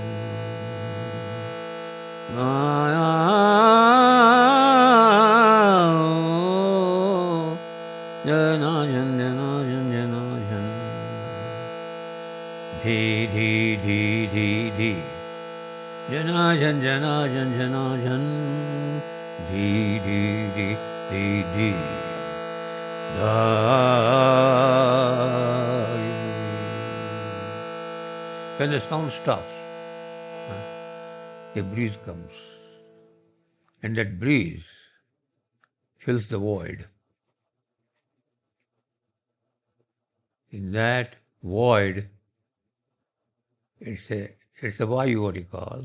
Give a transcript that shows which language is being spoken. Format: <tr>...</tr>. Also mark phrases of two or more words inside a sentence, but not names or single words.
<en>jana jan jana jan jana jan dhi dhi dhi dhi dhi jana jan jana jan jana jan dhi dhi dhi dhi dhi da. When the sound stops, a breeze comes, and that breeze fills the void. In that void, it's a vayu, what you call.</en>